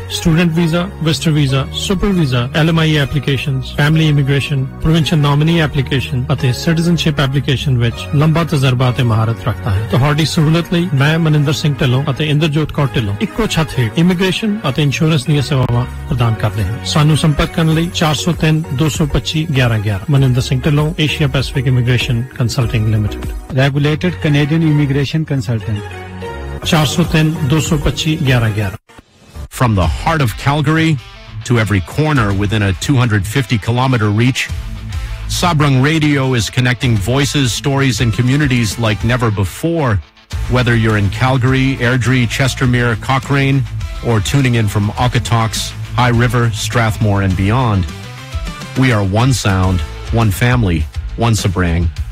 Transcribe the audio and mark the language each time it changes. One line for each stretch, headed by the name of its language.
English: Student visa, visitor visa, super visa, LMIE applications, family immigration, provincial nominee application, ਅਤੇ citizenship application
Punjabi: ਵਿੱਚ ਲੰਬਾ ਤਜਰਬਾ ਤੇ ਮਹਾਰਤ ਰੱਖਦਾ ਹੈ। ਤੁਹਾਡੀ ਸਹੂਲਤ ਲਈ ਮੈਂ ਮਨਿੰਦਰ ਸਿੰਘ ਢਿੱਲੋਂ ਅਤੇ ਇੰਦਰਜੋਤ ਕੌਰ ਢਿੱਲੋਂ ਇੱਕੋ ਛੱਤ ਹੇਠ ਇਮੀਗ੍ਰੇਸ਼ਨ ਅਤੇ ਇੰਸ਼ੋਰੈਂਸ ਦੀਆਂ ਸੇਵਾਵਾਂ ਪ੍ਰਦਾਨ ਕਰਦੇ ਹਾਂ। ਸਾਨੂੰ ਸੰਪਰਕ ਕਰਨ ਲਈ 403-225-1111 Maninder Singh Dhillon Asia Pacific immigration consulting limited regulated Canadian immigration consultant 403-225-1111.
English: From the heart of Calgary to every corner within a 250 kilometer reach, Sabrang Radio is connecting voices, stories, and communities like never before. Whether you're in Calgary, Airdrie, Chestermere, Cochrane, or tuning in from Okotoks, High River, Strathmore, and beyond, we are one sound, one family, one Sabrang.